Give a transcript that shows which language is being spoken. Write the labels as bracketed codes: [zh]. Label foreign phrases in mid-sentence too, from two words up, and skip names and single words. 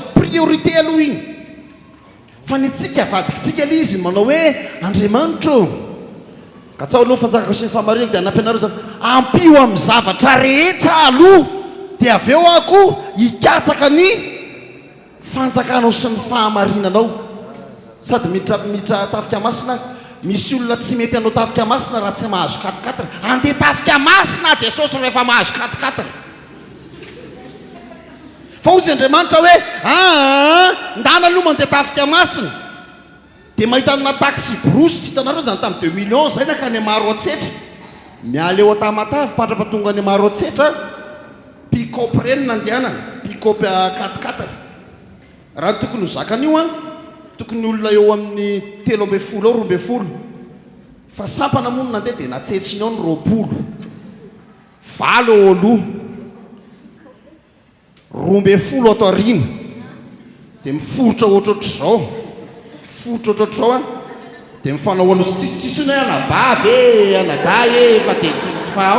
[mg] priorité aloha iny fa ny tsika vadikitsika le izy manao hoe Andriamanitra ka tsao aloha fanjakako sy ny fahamarinako dia anampy anareo ampio amin'ny zavatra rehetra aloha dia avy eo ako hikatsaka ny fanjakanao sy ny fahamarinanao sady miditra tafika masina misy olona tsy mety anao tafika masina raha tsy mahazo 4-4 andeha tafika masina Jesosy rehefa mahazo 4-4 fa ozy Andriamanitra hoe ndana aloha mandeha tafika masina dia mahita na taxi brosy tsy hitanareo zany tamin'ny 2011 zay naka ny maro atsetra miala eo atamatavy patrapatonga ny maro atsetra pick-up reny nandehanana pick-up 4-4 raha tokony ho zakan'io tokony olona eo amin'ny 13 ao 12 fa sampana mono nandeha dia natsetsiny ao ny 20 valo eo aloha 12 ato arina dia miforotra ohatr'ohatr' dia mifanao aloha sy tsisitsisy hoe anabavy anaday fa dia fa ao